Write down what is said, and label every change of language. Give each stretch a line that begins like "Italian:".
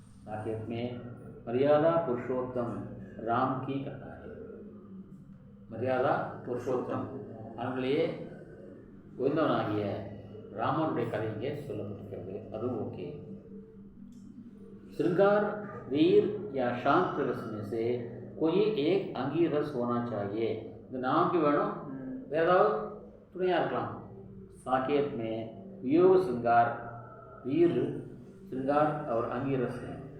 Hindi: साकेत में मर्यादा पुरुषोत्तम राम की कथा है.
Tamil: मर्यादा पुरुषोत्तम அவர்களையே உயர்ந்தவனாகிய ராமனுடைய கதை இங்கே சொல்லப்பட்டிருக்கிறது. அதுவும் ஓகே.
Hindi: श्रृंगार वीर या शांत रस में से कोई एक अंगी रस होना चाहिए.
Tamil: இந்த நான்கு வேணும், வேறு ஏதாவது துணையாக இருக்கலாம்.
Hindi: साकेत में वियोग श्रृंगार वीर श्रृंगार और अंगी रस है.